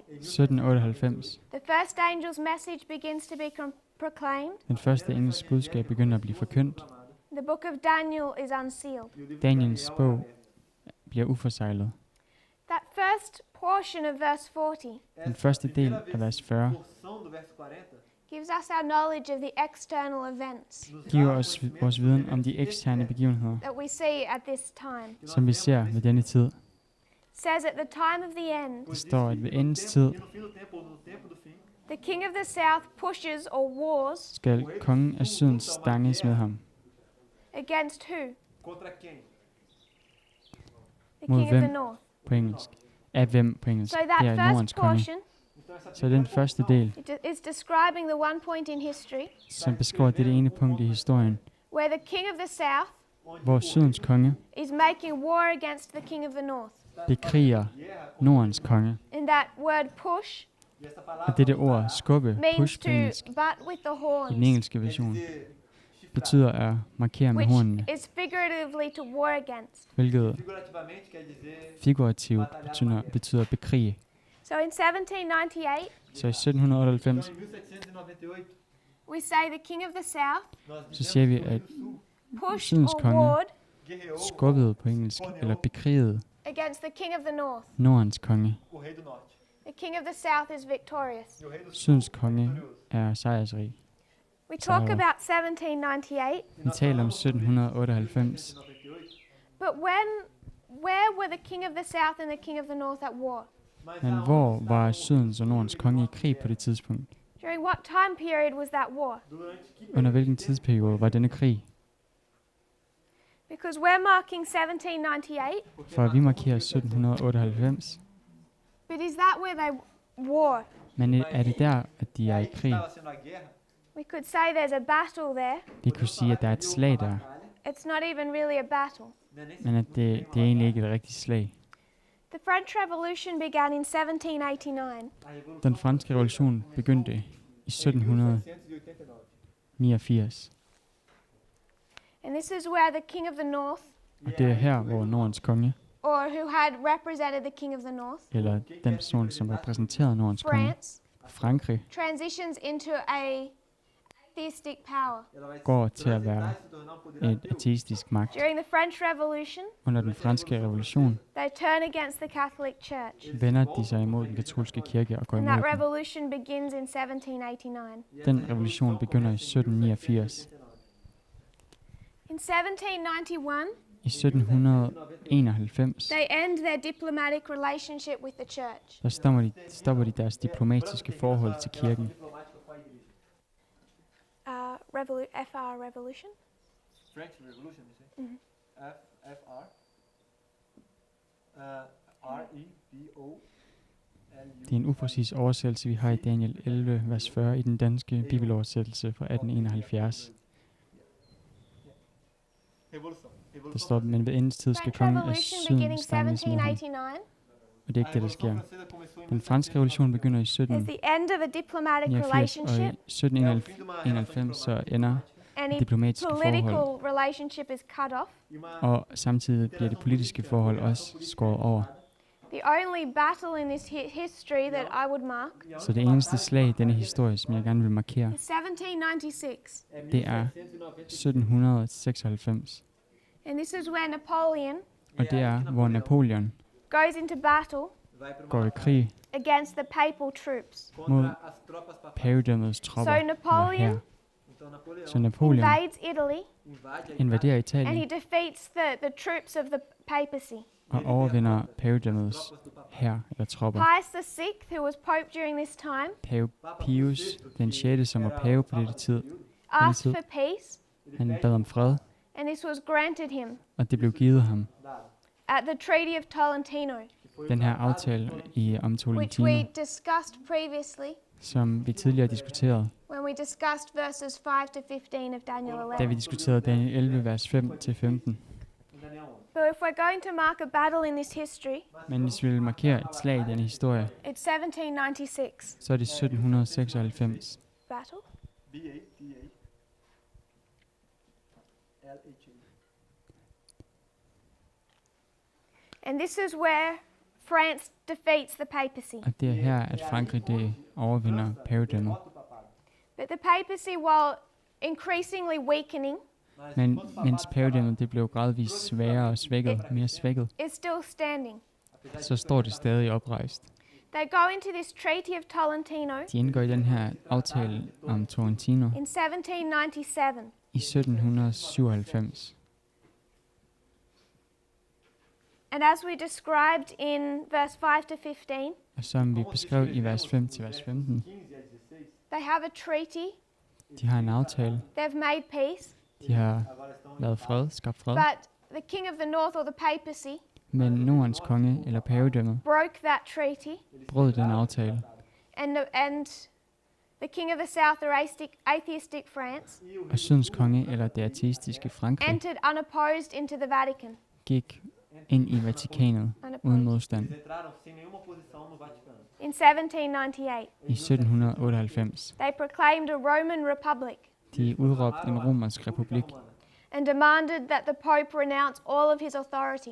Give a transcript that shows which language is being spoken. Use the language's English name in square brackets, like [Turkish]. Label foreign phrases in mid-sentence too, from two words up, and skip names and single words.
[English] 1798, the first angel's message begins to be proclaimed. [Danish] den første engels budskab begynder at blive forkyndt. [English] The book of Daniel is unsealed. [Danish] Daniels bog bliver uforseglet. [English] That first portion of verse 40 [Danish] Den første del af vers 40 [English] gives us our knowledge of the external events [Danish] giver os vores viden om de eksterne begivenheder, [English] that we see at this time. [Danish] som vi ser ved denne tid. [English] It says at the time of the end, [Danish] Det står, at ved endens tid [English] the king of the south pushes or wars [Danish] skal kongen af syden stanges med ham. [English] against who? The [Danish] Mod [English] king of the [Danish] hvem? [English] north. [Danish] På engelsk. Af hvem på engelsk? [English] So [Danish] Det [English] that [Danish] er [English] first [Danish] Nordens Konge. [English] portion [Danish] Så den første del, [English] is describing the one point in history [Danish] som beskriver dette ene punkt i historien, [English] where the king of the south [Danish] hvor Sydens Konge [English] is making war against the king of the north. [Danish] bekriger Nordens Konge. [English] And that word push [Danish] Og dette ord skubbe, [English] means [Danish] push på [English] to [Danish] engelsk, [English] butt with the [Danish] i den [English] horns, [Danish] engelske version, betyder at markere med [English] which [Danish] hornene, [English] is figuratively to war against. [Danish] hvilket figurativt betyder bekrige. [English] So in 1798, [Danish] Så i 1798, [English] we say the king of the south [Danish] så siger vi, at [English] pushed [Danish] Sydens [English] or [Danish] Konge [English] warred [Danish] skubbede på engelsk, eller bekrigede [English] against the king of the north. [Danish] Nordens Konge. [English] The king of the south is victorious. [Danish] Sydens Konge er sejrsrig. [English] We talk [Danish] So- [English] about 1798, [Danish] Vi taler om 1798, [English] but where were the king of the south and the king of the north at war? [Danish] men hvor var Sydens og Nordens Konge i krig på det tidspunkt? [English] During what time period was that war? [Danish] Under hvilken tidsperiode var denne krig? [English] Because we're marking 1798, [Danish] For vi markerer 1798, [English] but is that where they war? [Danish] men er det der, at de er i krig? [English] We could say there's a battle there. [Danish] Vi kunne sige, at der er et slag der, [English] It's not even really a battle. [Danish] men at det er egentlig ikke et rigtigt slag. [English] The French Revolution began in 1789. [Danish] Den franske revolution begyndte i 1789, [English] And this is where the king of the north, [Danish] og det er her, hvor Nordens Konge, [English] or who had represented the king of the north, [Danish] eller den person, som repræsenterede Nordens Konge, [English] France, [Danish] Frankrig, [English] transitions into a theistic power. [Danish] går til at være et ateistisk magt. [English] During the French Revolution, [Danish] Under den franske revolution [English] they turn against the Catholic Church. [Danish] vender de sig imod den katolske kirke og går [English] And [Danish] imod [English] that [Danish] den. [English] revolution begins in 1789. [Danish] Den revolution begynder i 1789. [English] In 1791, [Danish] I 1791, [English] they end their diplomatic relationship with the church. [Danish] der stopper de deres diplomatiske forhold til kirken. [English] FR Revolution. French Revolution, you say? Mhm. FR. R-E-V-O. [Danish] Det er en upræcis oversættelse, vi har i Daniel 11, vers 40 i den danske bibeloversættelse fra 1871. Der står, men ved endens tid skal [English] French [Danish] kongen af [English] Revolution [Danish] syden [English] beginning [Danish] stanges med ham. 1789 Og det er ikke det, der sker. Den franske revolution begynder i [English] is the end of a diplomatic [Danish] 1789, og i [English] relationship, [Danish] 1791 så ender [English] and its [Danish] diplomatiske [English] political [Danish] forhold, [English] relationship is cut off. [Danish] og samtidig bliver det politiske forhold også skåret over. [English] The only battle in this history that I would mark [Danish] Så det eneste slag i denne historie, som jeg gerne vil markere, [English] is 1796. [Danish] det er 1796. [English] And this is where Napoleon [Danish] Og det er, hvor Napoleon [English] goes into battle [Danish] går i krig [English] against the papal troops. [Danish] mod pavedømmets tropper, [English] So [Danish] eller [English] Napoleon [Danish] hær. Så Napoleon [English] invades Italy [Danish] invaderer [English] and [Danish] Italien [English] he defeats the troops of the papacy. [Danish] og overvinder pavedømmets hær eller tropper. [English] Pius VI, who was pope during this time, [Danish] Pave Pius den 6., som var pave på denne tid, [English] asked for peace, [Danish] han bad om fred, [English] and this was granted him [Danish] og det blev givet ham. [English] at the Treaty of Tolentino, [Danish] Den her aftale om [English] which [Danish] Tolentino, [English] we discussed previously [Danish] som vi tidligere diskuterede, [English] when we discussed verses 5 to 15 of Daniel [Danish] da 11. vi diskuterede Daniel 11, vers 5-15. [English] But if we're going to mark a battle in this history, [Danish] Men hvis vi vil markere et slag i denne historie, [English] it's 1796 [Danish] så er det 1796. [English] battle. And this is where France defeats the papacy. [Danish] Og det er her, at Frankrig det overvinder pavedømmet. [English] But the papacy, while increasingly weakening, [Danish] Men mens pavedømmet det blev gradvist sværere og svækket, mere svækket, [English] is still standing. [Danish] så står det stadig oprejst. [English] They go into this Treaty of Tolentino [Danish] De indgår i den her aftale om Tolentino [English] in 1797. [Danish] i 1797. [English] And as we described in verse 5 to 15, [Danish] Og som vi beskrev i vers 5 til vers 15, [English] they have a treaty, [Danish] de har en aftale, [English] they've made peace, [Danish] de har lavet fred, skabt fred, [English] but the king of the north or the papacy [Danish] men Nordens Konge eller pavedømmet [English] broke that treaty, [Danish] brød den aftale, [English] and the king of the south or atheistic France [Danish] og Sydens Konge eller det ateistiske Frankrig [English] entered unopposed into the Vatican. [Danish] gik ind i Vatikanet uden modstand [English] In 1798, [Danish] i 1798. [English] they proclaimed a Roman republic [Danish] De udråbte en romersk republik [English] and demanded that the Pope renounce all of his authority.